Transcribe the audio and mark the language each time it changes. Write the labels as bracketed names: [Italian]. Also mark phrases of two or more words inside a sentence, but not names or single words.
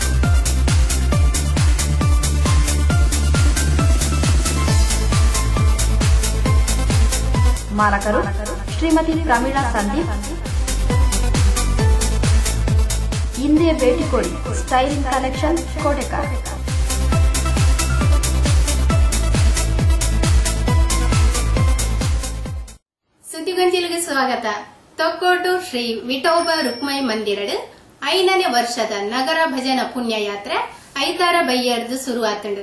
[Kannada] ಮಾಲಕರು ಶ್ರೀಮತಿ ಪ್ರಮೀಳಾ ಸಂದೀಪ್. ಹಿಂದೆ ಭೇಟಿ ಕೊಡಿ ಸ್ಟೈಲಿಂಗ್ ಕಲೆಕ್ಷನ್, ಕೋಟೆಕಾರ್. [Tulu] ಸುದ್ದಿಗೊಂಜಿಲಿಗೆ ಸ್ವಾಗತ. ತೊಕ್ಕೋಟು ಶ್ರೀ ವಿಠೋಬ ರುಕ್ಮೈ ಮಂದಿರಡ್ 5ನೇ ವರ್ಷದ ನಗರ ಭಜನ ಪುಣ್ಯಯಾತ್ರೆ ಐತಾರ ಬೈಯರ್ದು ಶುರುವಾತಂಡು.